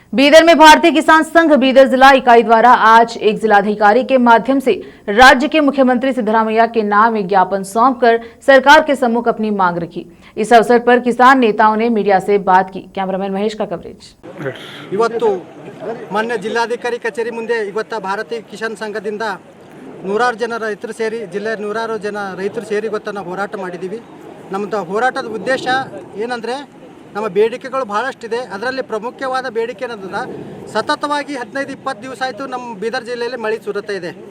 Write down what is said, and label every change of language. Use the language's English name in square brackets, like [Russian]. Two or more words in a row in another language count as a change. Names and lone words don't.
[Hindi] बीदर में भारतीय किसान संघ बीदर जिला इकाई द्वारा आज एक जिलाधिकारी के माध्यम से राज्य के मुख्यमंत्री सिद्धरामैया के नाम एक ज्ञापन सौंपकर सरकार के सम्मुख अपनी मांग रखी। इस अवसर पर किसान नेताओं ने मीडिया से बात की। कैमरामैन महेश का कवरेज। [Kannada] ಇವತ್ತು ಮಾನ್ಯ ಜಿಲ್ಲಾಧಿಕಾರಿ ಕಚೇರಿ ಮುಂದೆ ಇವತ್ತು ಭಾರತೀಯ ಕಿಸಾನ್ ಸಂಘದಿಂದ ನೂರಾರು ಜನ ರೈತರು ಸೇರಿ ಜಿಲ್ಲೆಯ ನೂರಾರು ಜನ ರೈತರು ಸೇರಿ ಇವತ್ತು ನಾವು ಹೋರಾಟ ಮಾಡಿದ್ದೀವಿ। ನಮ್ಮದು ಹೋರಾಟದ ಉದ್ದೇಶ ಏನಂದರೆ ನಮ್ಮ ಬೇಡಿಕೆಗಳು ಬಹಳಷ್ಟಿದೆ। ಅದರಲ್ಲಿ ಪ್ರಮುಖವಾದ ಬೇಡಿಕೆ ಏನಂದ್ರೆ ಸತತವಾಗಿ 15-20 ದಿವಸ ಆಯಿತು ನಮ್ಮ ಬೀದರ್ ಜಿಲ್ಲೆಯಲ್ಲಿ ಮಳೆ ಸುರಿತಾ ಇದೆ।